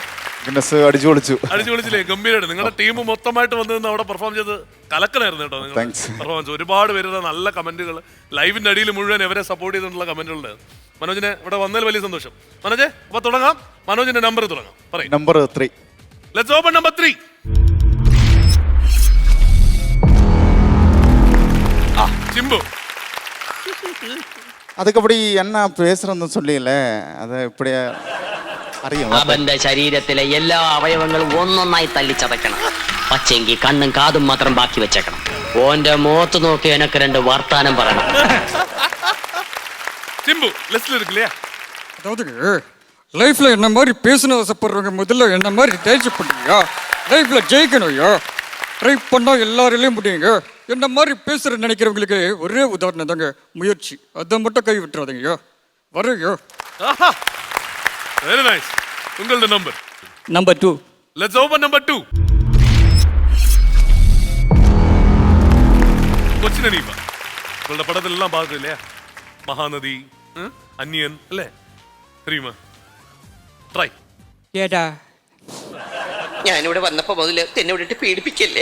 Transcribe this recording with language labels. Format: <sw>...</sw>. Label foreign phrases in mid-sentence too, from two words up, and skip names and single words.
<ml>ഗിന്നസ് അടിച്ചു പൊളിച്ചില്ലേ? ഗംഭീരമായിട്ട്. നിങ്ങളുടെ ടീം മൊത്തമായിട്ട് വന്നിരുന്ന് അവിടെ പെർഫോം ചെയ്ത് കലക്കനായിരുന്നു കേട്ടോ. നിങ്ങൾ പെർഫോമൻസ് ഒരുപാട് പേരുടെ നല്ല കമന്റുകൾ, ലൈവിന്റെ അടിയിൽ മുഴുവൻ എവരെ സപ്പോർട്ട് ചെയ്തിട്ടുള്ള കമന്റുകളുണ്ട്. മനോജിനെ ഇവിടെ വന്നതിൽ വലിയ സന്തോഷം. മനോജെ, അപ്പൊ തുടങ്ങാം. മനോജിന്റെ നമ്പർ തുടങ്ങാം. പറയും. നമ്പർ 3.</ml> <en>Let's open number 3.</en> <ta>சிம்பு. அதுக்கப்புறம் என்ன பேசுறேன்னு சொல்லியில அது இப்படி അറിയാം.</ta> <ml>അവന്റെ ശരീരത്തിലെ എല്ലാ അവയവങ്ങളും ഒന്നൊന്നായി തല്ലിച്ചതക്കണം. പക്ഷെങ്കിൽ കണ്ണും കാതും മാത്രം ബാക്കി വെച്ചേക്കണം. ഓന്റെ മുഖത്ത് നോക്കി എനക്ക് 2 വർത്താനം പറയണം.</ml> <ta>சிம்பு லிஸ்ட்ல இருக்கு இல்லையா? அதாவது லைஃப்ல என்ன மாதிரி பேசணும் ஆசைப்படுறவங்க முதல்ல என்ன மாதிரி தேர்ச்சி பண்ணுங்க. லைஃப்ல ஜெயிக்கணும்யா. ட்ரை பண்ணா எல்லாராலையும் முடியுங்க. என்ன மாதிரி பேசுற நினைக்கிறவங்களுக்கு ஒரே உதாரணம் தாங்க முயற்சி. அதை மட்டும் கை விட்டுறாதீங்க. வரையோ.</ta> <en>Very nice.</en> <ta>உங்களோட நம்பர்? நம்பர் 2.</ta> <en>Let's open number 2.</en> <ml>കൊച്ചിനെ നീ നിങ്ങളുടെ പടത്തിലെല്ലാം പാകത്തില്ലേ? മഹാനദി, അന്യൻ അല്ലേ? தெரியுமா? ട്രൈ. കേടാ, ഞാനിവിടെ വന്നപ്പോ മുതല് എന്നെ വിട്ടിട്ട് പീഡിപ്പിക്കല്ലേ.</ml>